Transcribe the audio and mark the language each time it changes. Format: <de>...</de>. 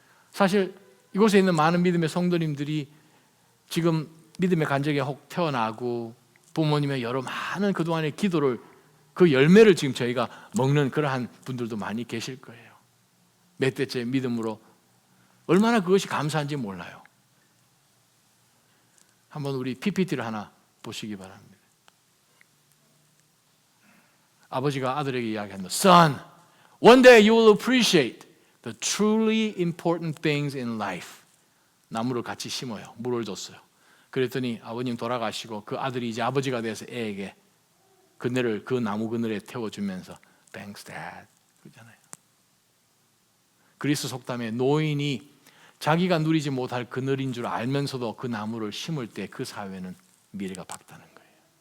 <ko>사실 이곳에 있는 많은 믿음의 성도님들이 지금 믿음의 간증에 혹 태어나고 부모님의 여러 많은 그동안의 기도를 그 열매를 지금 저희가 먹는 그러한 분들도 많이 계실 거예요. 몇 대째 믿음으로 얼마나 그것이 감사한지 몰라요. 한번 우리 PPT를 하나 보시기 바랍니다. 아버지가 아들에게 이야기합니다.</ko> <en>Son, one day you will appreciate the truly important things in life.</en> <ko>나무를 같이 심어요. 물을 줬어요. 그랬더니 아버님 돌아가시고 그 아들이 이제 아버지가 돼서 애에게 그늘을 그 나무 그늘에 태워주면서</ko> <en>Thanks, Dad.</en> <ko>그러잖아요. 그리스 속담에 노인이 자기가 누리지 못할 그늘인 줄 알면서도 그 나무를 심을 때 그 사회는 미래가 밝다는 거예요.</ko>